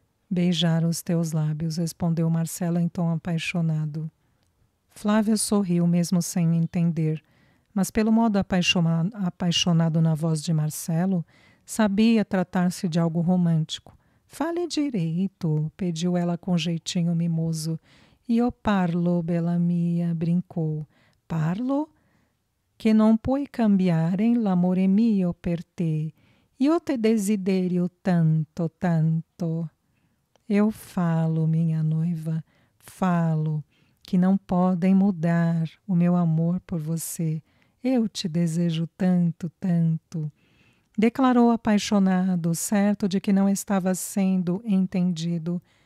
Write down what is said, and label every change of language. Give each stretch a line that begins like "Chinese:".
Portuguese: Beijar os teus lábios, respondeu Marcela em tom apaixonado. Flávia sorriu, mesmo sem entender, mas pelo modo apaixonado na voz de Marcelo, sabia tratar-se de algo romântico. Fale direito, pediu ela com jeitinho mimoso.
Italian: Io parlo, bella mia, brincou. Parlo? Che non puoi cambiare l'amore mio per te. Io te desiderio tanto, tanto.
Portuguese: Eu falo, minha noiva, falo, que não podem mudar o meu amor por você. Eu te desejo tanto, tanto. Declarou apaixonado, certo de que não estava sendo entendido.